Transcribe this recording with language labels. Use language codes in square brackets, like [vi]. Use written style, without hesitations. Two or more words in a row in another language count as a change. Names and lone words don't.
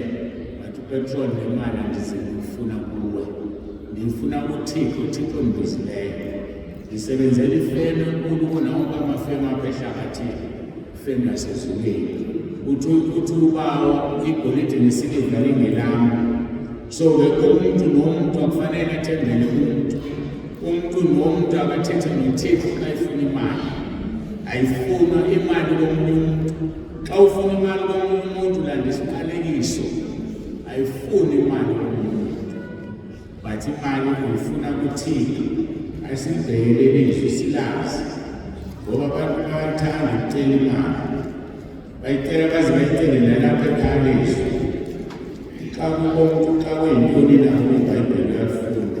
[xh] Upetroli nemali andizifuna kuwe, ndifuna kuThixo. uThixo ondibizileyo. Ndisebenzela ifeme enkulu kunawonke amafeme apha ehlabathini, ifeme yasezulwini. Uthi ubawo igolide nesiliva lingelam. [zu] So-ke umuntu nomuntu akufanele athembele umuntu. [xh] Umuntu nomuntu akathethe noThixo xa efuna imali. Ayifuna imali komunye umuntu. Xa ufuna imali komunye umuntu, landisa umqalekiso. Ayifuni imali komuntu, but imali uyifuna kuThixo. [zu] Asibhekele ilizwi silazi, ngoba abantu bayathanda ukucela imali. Bayicela baze bayicele nalapha ekhaya lizwi. [xh] Xa kumuntu, xa kuyintoni lapho iBhayibheli uyafunda.